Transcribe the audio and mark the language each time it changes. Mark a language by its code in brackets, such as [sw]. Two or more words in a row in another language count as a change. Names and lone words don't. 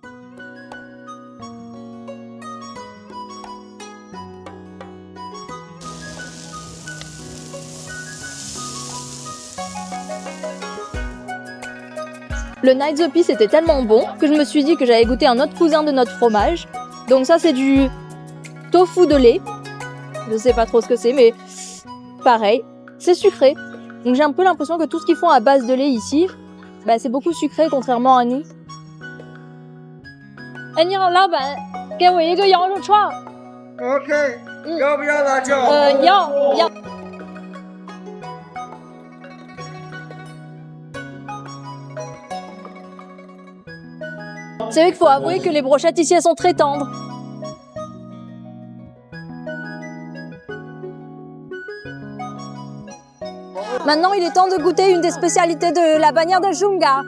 [fr] Le Night the Peace était tellement bon que je me suis dit que j'allais goûter un autre cousin de notre fromage. Donc ça c'est du tofu de lait. Je sais pas trop ce que c'est, mais pareil, c'est sucré. Donc j'ai un peu l'impression que tout ce qu'ils font à base de lait ici, c'est beaucoup sucré contrairement à nous. [zh] Eh, 你好，老板，给我一个羊肉串。 OK，要不要辣椒？要。 [fr] C'est vrai qu'il faut avouer que les brochettes ici elles sont très tendres. Maintenant, il est temps de goûter une des spécialités de la bannière de Jungar.